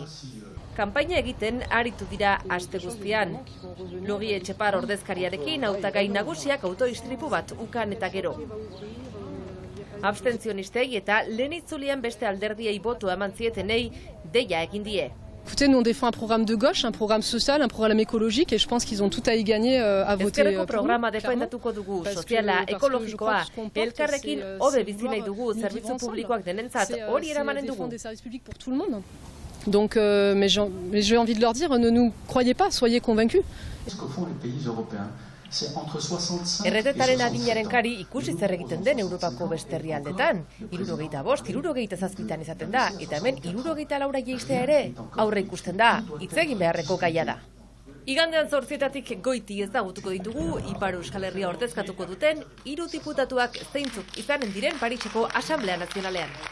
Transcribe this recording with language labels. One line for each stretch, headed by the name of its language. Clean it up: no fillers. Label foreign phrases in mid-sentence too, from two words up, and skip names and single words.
Basque: Kanpaina egiten aritu dira aste guztian. Logi Etxepar ordezkariarekin hautagai nagusiak autoistripu bat ukan eta gero. Abstentzionistei eta lehen itzulian beste alderdiei botoa eman zietenei deia egin die.
French: Écoutez, nous on défend un programme de gauche, un programme social, un programme écologique et je pense qu'ils ont tout à y gagner à voter pour nous.
Basque: Programa defendatuko dugu, soziala, ekologikoa, elkarrekin hobe bizi nahi dugu, zerbitzu publikoak denentzat hori eramanen dugu.
French: Donc, mais j'ai envie de leur dire, ne nous croyez pas, soyez convaincus.
Basque: Erretetaren adinaren kari ikusi zer egiten den Europako beste herrialdetan. 75, 77 izaten da, eta hemen 74 jeistea ere aurre ikusten da, hitz egin beharreko gaia da. Igandean 8:00 goiti ezagutuko ditugu, Ipar Euskal Herria ordezkatuko duten 3 diputatuak zeintzuk izanen diren Pariseko Asamblea Nazionalean.